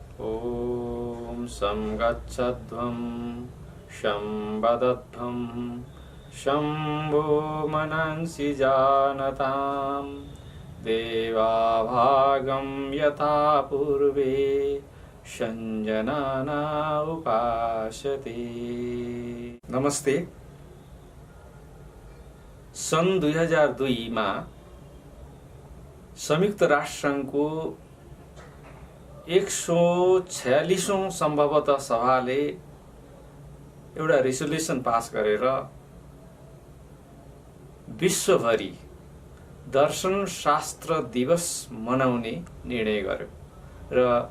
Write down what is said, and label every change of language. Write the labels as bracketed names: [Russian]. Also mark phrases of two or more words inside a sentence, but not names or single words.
[Sanskrit] ॐ शं गच्छध्वं शं वदध्वं शम्भो मनंसि जानतां देवाभागं यथा पूर्वे संजनाना उपासते। [Nepali] नमस्ते। सन् 2002 मा संयुक्त राष्ट्र संघको 146औं सम्भवतः सभाले एउटा रेजोल्युसन पास गरेर विश्वभरि दर्शन शास्त्र दिवस मनाउने निर्णय गर्यो र